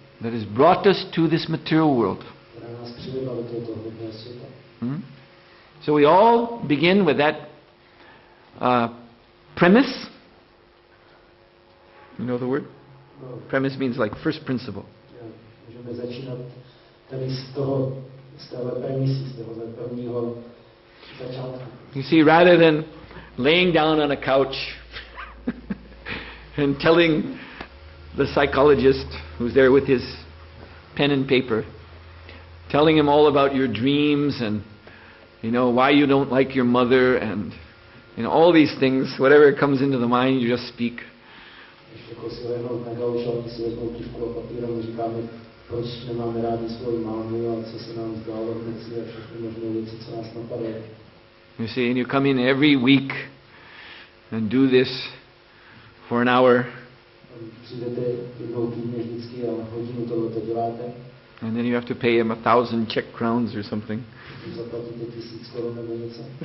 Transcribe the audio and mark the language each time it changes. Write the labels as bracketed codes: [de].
[en] that has brought us to this material world. [cs] která nás přivedla do tohoto hmotného světa. [en] So we all begin with that premise. You know the word? No, Premise means like first principle. [cs] můžeme začínat tady z téhle premisy, z tohohle prvního začátku. [en] You see, rather than laying down on a couch and telling the psychologist who's there with his pen and paper, telling him all about your dreams and why you don't like your mother and all these things, whatever comes into the mind, you just speak. [cs] Jako si lehnout na gauč a oni si vezmou tužku a papír a říkáme, proč nemáme rádi svoji mámu a co se nám zdálo v noci a všechny možné věci, co nás napadají. [en] You see, and you come in every week and do this for an hour. [cs] Přijdete jednou týdně vždycky a hodinu tohoto děláte. [en] And then you have to pay him 1,000 Czech crowns or something. [cs] Zaplatíte 1000 korun nebo něco.